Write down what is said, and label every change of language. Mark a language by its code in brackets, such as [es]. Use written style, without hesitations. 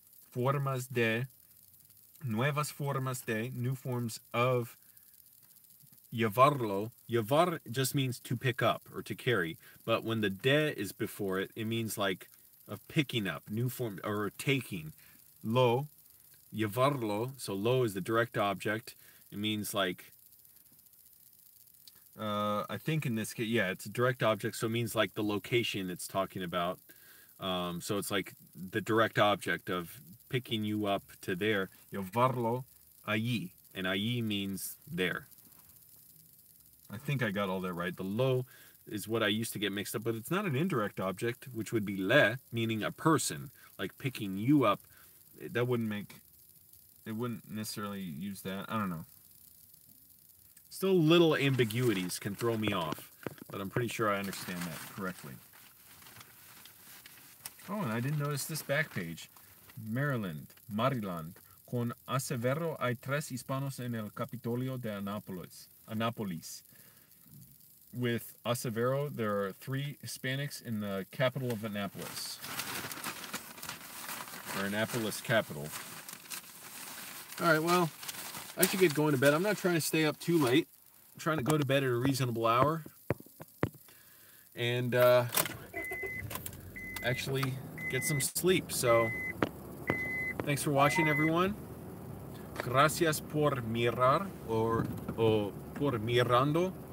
[es] Formas de, nuevas formas de, [en] new forms of [es] llevarlo. [en] Llevar just means to pick up or to carry, but when the de is before it, it means like of picking up, new form, or taking. Lo, llevarlo, so lo is the direct object. It means like, I think in this case, yeah, it's a direct object, so it means like the location it's talking about. So it's like the direct object of picking you up to there. [es] Llevarlo allí, [en] and allí means there. I think I got all that right. The lo is what I used to get mixed up, but it's not an indirect object, which would be le, meaning a person, like picking you up. That wouldn't make, it wouldn't necessarily use that. I don't know. Still little ambiguities can throw me off, but I'm pretty sure I understand that correctly. Oh, and I didn't notice this back page. Maryland. [es] Con Acevero hay 3 hispanos en el Capitolio de Anápolis. [en] With Acevero, there are 3 Hispanics in the capital of Annapolis. Or Annapolis capital. Alright, well, I should get going to bed. I'm not trying to stay up too late. I'm trying to go to bed at a reasonable hour. And, actually get some sleep. So, thanks for watching, everyone. [es] Gracias por mirar, or por mirando.